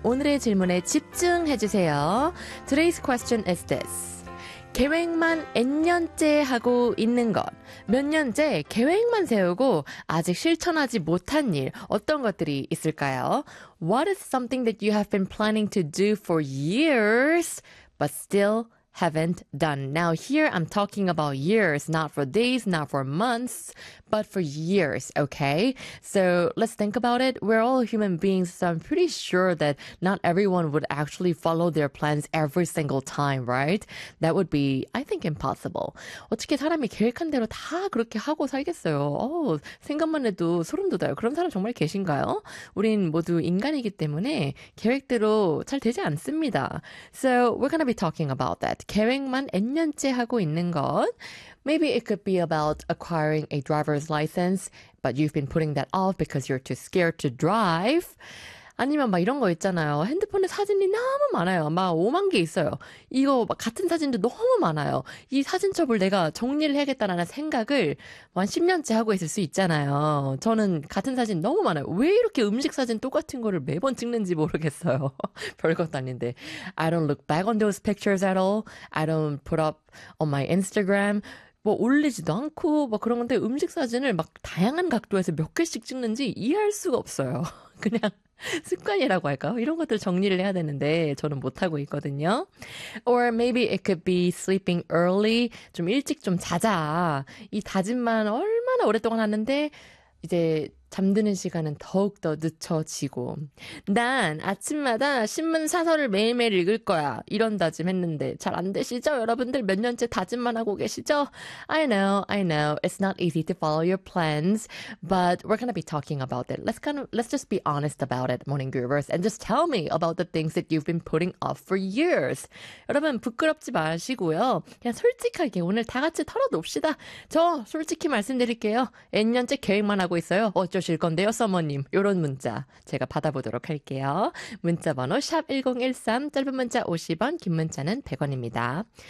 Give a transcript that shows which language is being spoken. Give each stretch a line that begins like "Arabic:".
Korean: 오늘의 질문에 집중해주세요.
English: Today's question is this.
Korean: 계획만 N년째 하고 있는 것. 몇 년째 계획만 세우고 아직 실천하지 못한 일. 어떤 것들이 있을까요?
English: What is something that you have been planning to do for years, but still haven't done? Now here I'm talking about years, not for days, not for months, but for years, okay? So let's think about it. We're all human beings, so I'm pretty sure that not everyone would actually follow their plans every single time, right? That would be, I think, impossible.
Korean: 어떻게 사람이 계획한 대로 다 그렇게 하고 살겠어요? 생각만 해도 소름 돋아요. 그런 사람 정말 계신가요? 우린 모두 인간이기 때문에 계획대로 잘 되지 않습니다.
English: So we're going to be talking about that.
Korean: 계획만 N년째 하고 있는 것.
English: Maybe it could be about acquiring a driver's license, but you've been putting that off because you're too scared to drive.
Korean: 아니면 막 이런 거 있잖아요. 핸드폰에 사진이 너무 많아요. 막 5만 개 있어요. 이거 막 같은 사진도 너무 많아요. 이 사진첩을 내가 정리를 해야겠다라는 생각을 뭐 한 10년째 하고 있을 수 있잖아요. 저는 같은 사진 너무 많아요. 왜 이렇게 음식 사진 똑같은 거를 매번 찍는지 모르겠어요. 별것도 아닌데.
English: I don't look back on those pictures at all. I don't put up on my Instagram.
Korean: 뭐 올리지도 않고 막 그런 건데 음식 사진을 막 다양한 각도에서 몇 개씩 찍는지 이해할 수가 없어요. 그냥 습관이라고 할까요? 이런 것들 정리를 해야 되는데 저는 못하고 있거든요.
English: Or maybe it could be sleeping early.
Korean: 좀 일찍 좀 자자. 이 다짐만 얼마나 오랫동안 하는데 이제 잠드는 시간은 더욱더 늦춰지고 난 아침마다 신문 사설을 매일매일 읽을 거야 이런 다짐했는데 잘 안 되시죠? 여러분들 몇 년째 다짐만 하고 계시죠?
English: I know, I know. It's not easy to follow your plans, but we're going to be talking about it. Let's just be honest about it, Morning Groovers, and just tell me about the things that you've been putting off for years.
Korean: 여러분 부끄럽지 마시고요. 그냥 솔직하게 오늘 다 같이 털어놓읍시다. 저 솔직히 말씀드릴게요. N년째 계획만 하고 있어요. 어쩌실 건데요, 서머님. 이런 문자 제가 받아보도록 할게요. 문자 번호 샵 1013, 짧은 문자 50원, 긴 문자는 100원입니다.